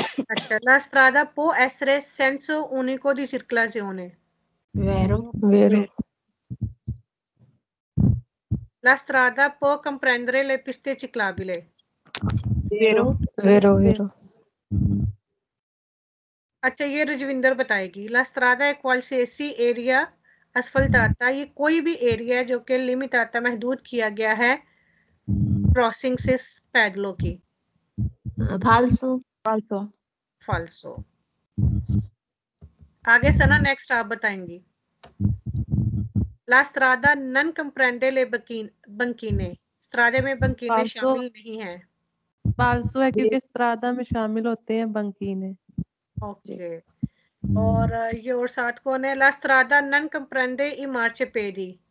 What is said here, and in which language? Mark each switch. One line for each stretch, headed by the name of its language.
Italian: अच्छा, la strada può essere senso unico di circolazione. वेरो। वेरो। La strada può comprendere le piste ciclabili. वेरो। वेरो। वेरो।
Hindi: अच्छा ये रजविंदर बताएगी।
Italian: La strada è qualsiasi area asfaltata,
Hindi: ये कोई भी एरिया है जो कि लिमिटाता महदूद किया गया है क्रॉसिंग से पैदलों की।
Italian: फाल्सो। फाल्सो। फाल्सो।
Hindi: आगे सना नेक्स्ट आप बताएंगी।
Italian: La strada non comprende le banchine,
Hindi: स्त्रादे में बंकीने
Italian: फाल्सो
Hindi: शामिल नहीं है। फाल्सो है क्योंकि स्त्रादा में शामिल होते हैं बंकीने।
English: Okay.
Hindi: और ये और साथ कौन है?
Italian: La strada non comprende i marciapiedi.